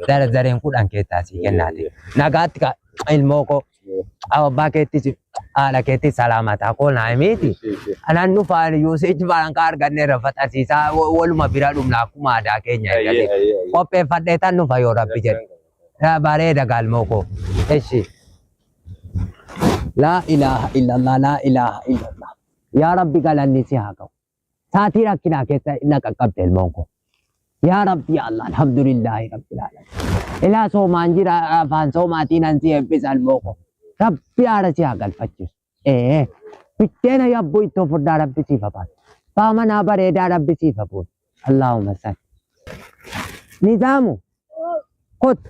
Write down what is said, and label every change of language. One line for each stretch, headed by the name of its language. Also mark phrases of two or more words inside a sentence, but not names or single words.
Oromo: Jara zareen 10 keessaa si kennaati. Nagaatti ilmoo koo abbaa keettis haadha keettis salaamataa koo naa himiti. Anaan dhufaan yuusichi baran ka arganne rafaxasiisaa waluma bira dhumna akkuma aadaa keenya eegale. Qopheeffadhee tan dhufa yoo rabbi jedhe. Bareeda galmoo koo. Eshi.
Arabic: لا إله إلا الله، لا إله إلا الله. يا رب
Oromo: galanni si haa ga'u. Saatii rakkinaa keessa na qaqqabde ilmoon koo.
Arabic: يا رب يا الله، الحمد لله رب العالمين.
Oromo: Ilaa soomaan jira afaan soomaatiin an si eebbisa ilmoo koo. Rabbi haadha si haa galfachiisu. Bitteena yabbuu ittoo furdaa rabbi siif habaatu. Baamanaa bareedaa rabbi siif habuun.
Arabic: اللهم صل. Nizaamu.
Oromo: Kottu.